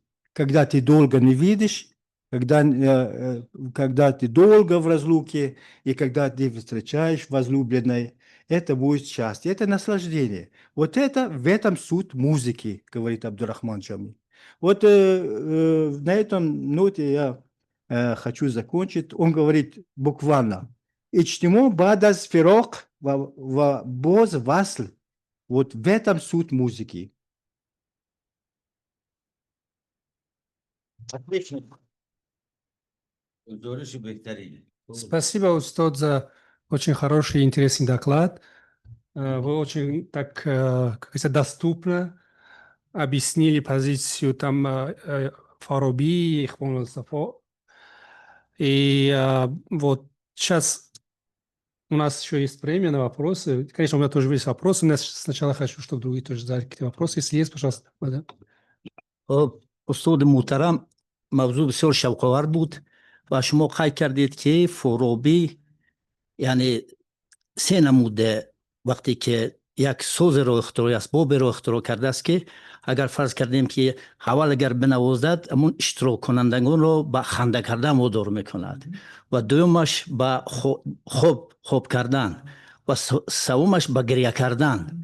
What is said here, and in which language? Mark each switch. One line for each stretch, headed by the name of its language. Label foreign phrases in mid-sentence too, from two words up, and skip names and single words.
Russian: Когда ты долго не видишь, когда ты долго в разлуке, и когда ты встречаешь возлюбленной, это будет счастье, это наслаждение. Вот это, в этом суть музыки, говорит Абдурахман Джами. Вот на этом ноте я хочу закончить. Он говорит буквально:
Tajik: «Ичтимо бадаз фирок ва боз васл».
Russian: Вот в этом суть музыки. Отлично. Спасибо, Устод, за очень хороший и интересный доклад. Вы очень так, как говорится, доступно объяснили позицию там Фараби, Ихван Сафо. И вот сейчас у нас еще есть время на вопросы. Конечно, у меня тоже есть вопросы, но я сначала хочу, чтобы другие тоже задали какие-то вопросы. Если есть, пожалуйста. Да.
Persian: استاد محترم، موضوع بسیار شوق‌آور بود و شما قید کردید که فارابی یعنی سه نموده وقتی که یک سوز رو اختراع، اسباب رو اختراع کرده است که اگر فرض کردیم که اول اگر بنوازد امون اشتراک کنندگان رو به خنده کردن وادار میکند و دومش به خوب کردن و سومش به گریه کردن.